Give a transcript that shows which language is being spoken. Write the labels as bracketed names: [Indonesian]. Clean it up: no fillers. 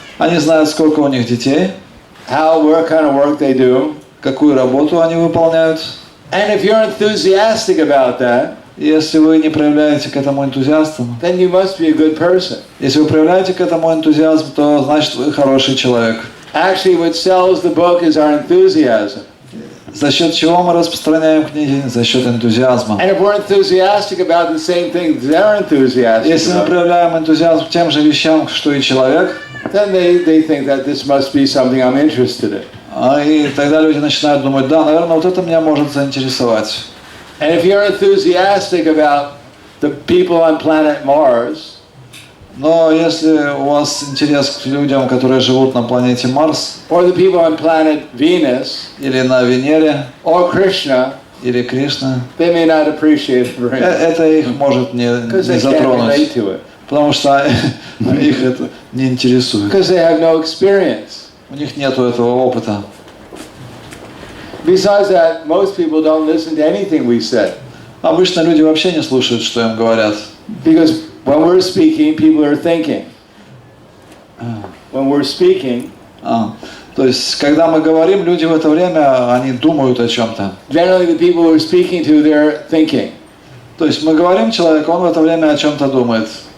[Russian] Они знают, сколько у них детей, [English] what kind of work they do. [Russian] какую работу они выполняют. [English] And if you're enthusiastic about that, [Russian] И если вы не проявляете к этому энтузиазм, [English] then you must be a good person. [Russian] если вы проявляете к этому энтузиазм, то значит вы хороший человек. [English] Actually, what sells the book is our enthusiasm. [Russian] За счет чего мы распространяем книги? За счет энтузиазма. [English] And if we're enthusiastic about the same things they're enthusiastic [Russian] Если мы [English] about, [Russian] проявляем энтузиазм к тем же вещам, что и человек, [English] then they think that this must be something I'm interested in. [Russian] и тогда люди начинают думать, да, наверное, вот это меня может заинтересовать. [English] And if you're enthusiastic about the people on planet Mars, [Russian] Но если у вас интерес к людям, которые живут на планете Марс, [English] or the people on planet Venus, [Russian] или на Венере, [English] or Krishna, [Russian] или Кришна, [English] they may not appreciate it very much [Russian] это их может не [English] because they can't relate [Russian] затронуть, [English] to it, [Russian] потому что их это не интересует. [English] because they have no experience. [Russian] У них нету этого опыта. [English] Besides that, most people don't listen to anything we say, [Russian] Обычно люди вообще не слушают, что им говорят. [English] because when we're speaking, people are thinking. When we're speaking, [Russian] То есть, когда мы говорим, люди в это время, они думают о чем-то. [English] generally the people we're speaking to, they're thinking. [Russian] То есть, мы говорим человеку, он в это время о чем-то думает.